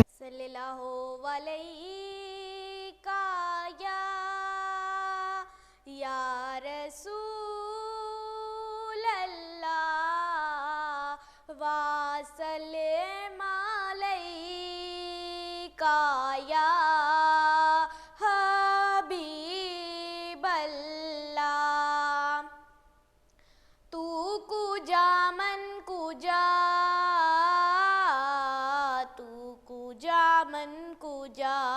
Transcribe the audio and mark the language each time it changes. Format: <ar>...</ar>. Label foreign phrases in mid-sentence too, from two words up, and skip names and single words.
<ar>صلى الله عليك يا رسول الله وسلم عليك يا حبيب الله.</ar> <fa>تو کجا من کجا، تو کجا من کجا,</fa>